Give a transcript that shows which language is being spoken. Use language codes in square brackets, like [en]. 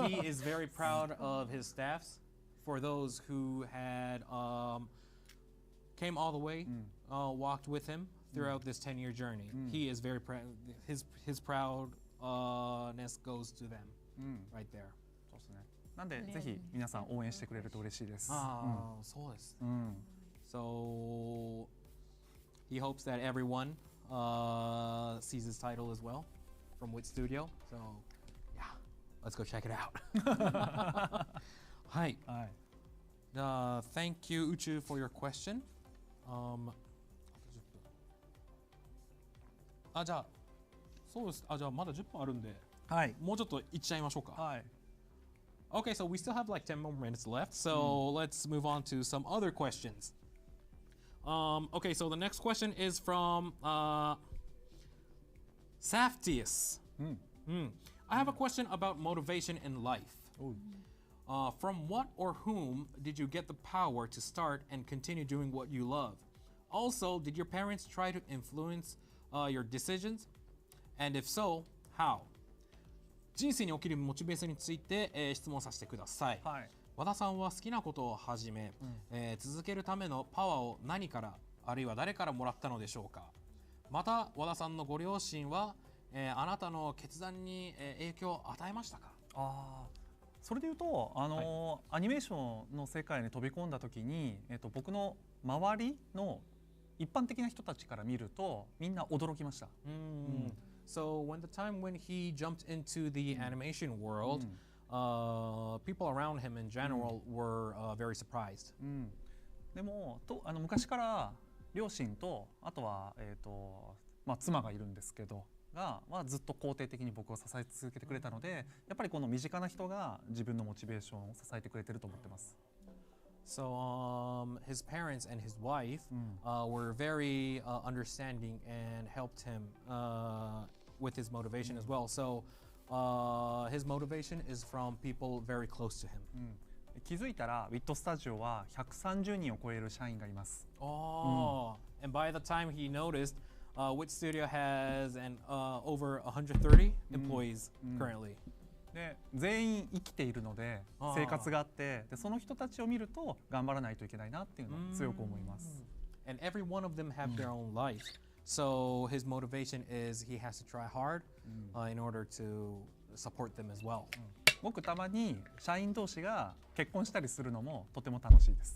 [en] He is very proud of his staffs. For those who had came all the way, walked with him throughout this 10-year journey. He is very proud. His proudness goes to them right there. [ja] そうですね。なんでぜひ皆さん応援してくれると嬉しいです。そうです。 [en] So he hopes that everyone sees his title as well from Wit Studio. So yeah, let's go check it out. [ja] はい。 [en] Thank you, Uchu, for your question. [ja] じゃあそうです。じゃあまだ10分あるんで、もうちょっといっちゃいましょうか。 [en] Okay, so we still have like 10 more minutes left, so let's move on to some other questions. Okay, so the next question is from Saftius. I have a question about motivation in life. From what or whom did you get the power to start and continue doing what you love? Also, did your parents try to influence your decisions? And if so, how? [ja] 人生におけるモチベーションについて、質問させてください。和田さんは好きなことを始め、続けるためのパワーを何からあるいは誰からもらったのでしょうか。また和田さんのご両親は、あなたの決断に、影響を与えましたか。それでいうとアニメーションの世界に飛び込んだ時に、僕の周りの一般的な人たちから見るとみんな驚きました。 [en] So when the time when he jumped into the animation world, people around him in general were very surprised. [ja] でも昔から両親とあとは妻がいるんですけどはずっと肯定的に僕を支え続けてくれたので、やっぱりこの身近な人が自分のモチベーションを支えてくれてると思ってます。 [en] So his parents and his wife were very understanding and helped him with his motivation as well. So his motivation is from people very close to him. [ja] 気づいたらウィットスタジオは130人を超える社員がいます。 [en] And by the time he noticed, Wit Studio has over 130 employees currently. [ja] で全員生きているので生活があって、でその人たちを見ると頑張らないといけないなっていうのを強く思います。 [en] And every one of them have their own life. So his motivation is he has to try hard in order to support them as well. [ja] 僕たまに社員同士が結婚したりするのもとても楽しいです。